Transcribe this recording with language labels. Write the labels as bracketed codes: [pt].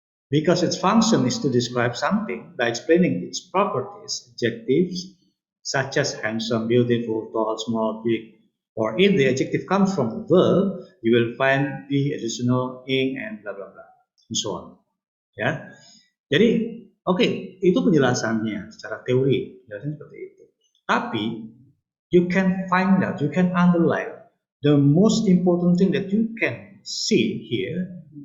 [en] Because its function is to describe something by explaining its properties, adjectives, such as handsome, beautiful, tall, small, big. Or if the adjective comes from the verb, you will find the additional ing and blah blah blah, and so on. [id] Ya, jadi itu penjelasannya secara teori, penjelasan seperti itu. [en] Tapi you can find out, you can underline the most important thing that you can see here.